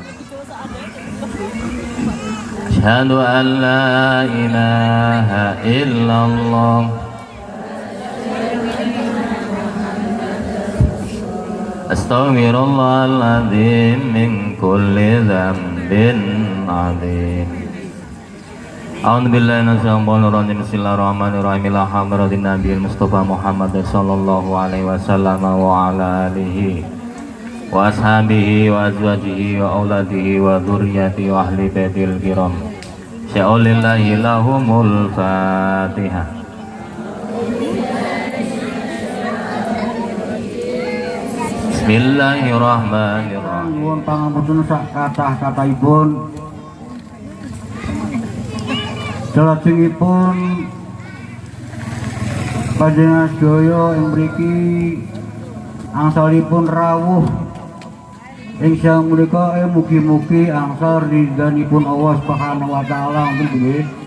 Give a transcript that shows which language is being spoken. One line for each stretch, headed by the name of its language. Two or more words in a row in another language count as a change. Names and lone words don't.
Arabic: أشهد أن لا إله إلا الله أستغفر الله العظيم من كل ذنب عظيم. أعوذ بالله من الشيطان الرجيم. بسم الله الرحمن الرحيم. إلى حضرة النبي المصطفى محمد صلى الله عليه وسلم وعلى آله وأصحابه وأزواجه وأولاده وذرياته وأهل البيت الكرام. شيء لله لهم الفاتحة. بسم الله الرحمن الرحيم.
Javanese: Nuwun pangapunten sak kathah-kathahipun. Salajengipun panjenengan sedaya ing mriki angsalipun rawuh ing sang menika mugi-mugi angsal ridhanipun
Arabic: Allah Subhanahu wa taala
Javanese: nggih.